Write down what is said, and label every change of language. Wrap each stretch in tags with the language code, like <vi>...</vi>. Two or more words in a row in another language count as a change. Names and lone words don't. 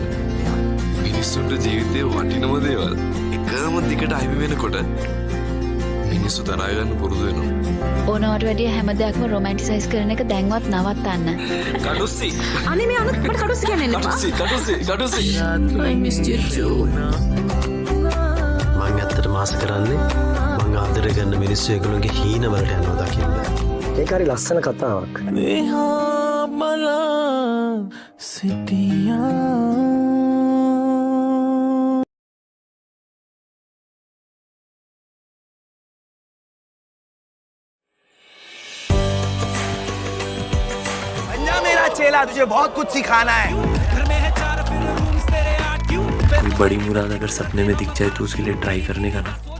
<si>මිනිස්සුන්ට ජීවිතේ වටිනම දේවල් එකම දිගට අහිමි වෙනකොට මිනිස්සු තරහා ගන්න පුරුදු වෙනවා. ඕනවට වැඩිය හැම දෙයක්ම රොමැන්ටිසයිස් කරන එක දැන්වත් නවත්තන්න. කඩුස්සි. අනේ මේ අනුත් මට කඩුස්සි කියන්නේ නෑ. කඩුස්සි.</si> <en>I missed you too.</en> <si>මං ඇත්තට මාස කරන්නේ මං ආදරය කරන මිනිස්සු ඒගොල්ලෝගේ හීන වලට යනවා දකින්න. ඒක හරි ලස්සන කතාවක්. දිහා බලා සිටියා</si> <hi>मेरा चेला तुझे बहुत कुछ सिखाना है. कोई बड़ी मुराद अगर सपने में दिख जाए तो उसके लिए ट्राई करने का ना.</hi>